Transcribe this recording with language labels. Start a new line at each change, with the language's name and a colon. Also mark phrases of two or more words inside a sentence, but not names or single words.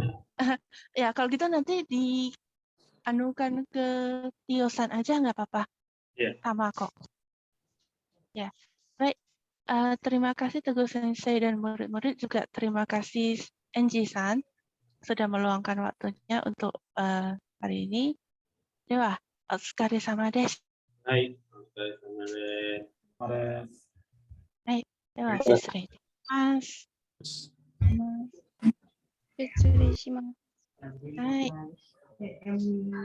Indonesian: Ya, kalau gitu nanti dianukan ke Tio-san aja nggak apa-apa. Iya. Sama kok. Ya, baik. Terima kasih Teguh Sensei dan murid-murid, juga terima kasih Enji-san sudah meluangkan waktunya untuk hari ini.
Japanese: では、お疲れ様です. はい、お疲れ様です. はい、では、失礼します. 失礼します。はい。